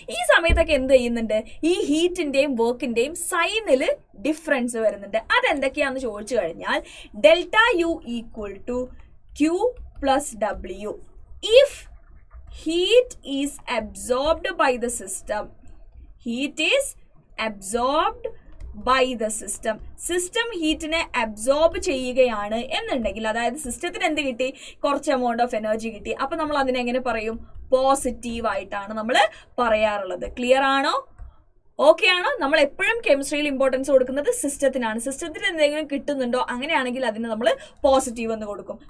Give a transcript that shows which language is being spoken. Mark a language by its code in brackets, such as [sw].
[ml] ഈ സമയത്തൊക്കെ എന്ത് ചെയ്യുന്നുണ്ട്, ഈ ഹീറ്റിന്റെയും വർക്കിന്റെയും സൈനിൽ ഡിഫറൻസ് വരുന്നുണ്ട്. അതെന്തൊക്കെയാണെന്ന് ചോദിച്ചു കഴിഞ്ഞാൽ [en] Delta U equal to Q plus W if heat is absorbed by the system. Heat is absorbed by the system. [ml] System ഹീറ്റിനെ absorb ചെയ്യുകയാണ് എന്നുണ്ടെങ്കിൽ, അതായത് സിസ്റ്റത്തിന് എന്ത് കിട്ടി, കുറച്ച് എമൗണ്ട് ഓഫ് എനർജി കിട്ടി. അപ്പൊ നമ്മൾ അതിനെ എങ്ങനെ പറയും, പോസിറ്റീവ് ആയിട്ടാണ് നമ്മൾ പറയാറുള്ളത്. ക്ലിയർ ആണോ? ഓക്കെ ആണോ? നമ്മൾ എപ്പോഴും കെമിസ്ട്രിയിൽ ഇമ്പോർട്ടൻസ് കൊടുക്കുന്നത് സിസ്റ്റത്തിനാണ്. സിസ്റ്റത്തിന് എന്തെങ്കിലും കിട്ടുന്നുണ്ടോ, അങ്ങനെയാണെങ്കിൽ അതിന് നമ്മൾ പോസിറ്റീവ് എന്ന് കൊടുക്കും.